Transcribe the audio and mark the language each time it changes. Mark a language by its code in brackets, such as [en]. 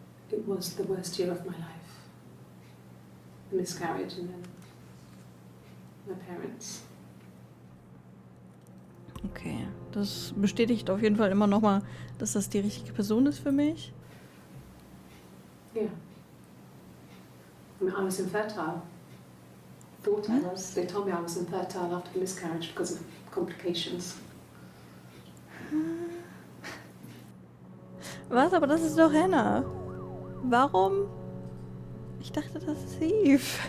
[en] It was the worst year of my life. A miscarriage and then my parents. Okay. [de] Das bestätigt auf jeden Fall immer noch mal, dass das die richtige Person ist für mich. [en] Yeah. I mean, I was infertile. Thought I was. They told me I was infertile after the miscarriage because of complications. [de] Was? Aber das ist doch Hannah. Warum? Ich dachte, das ist Eve.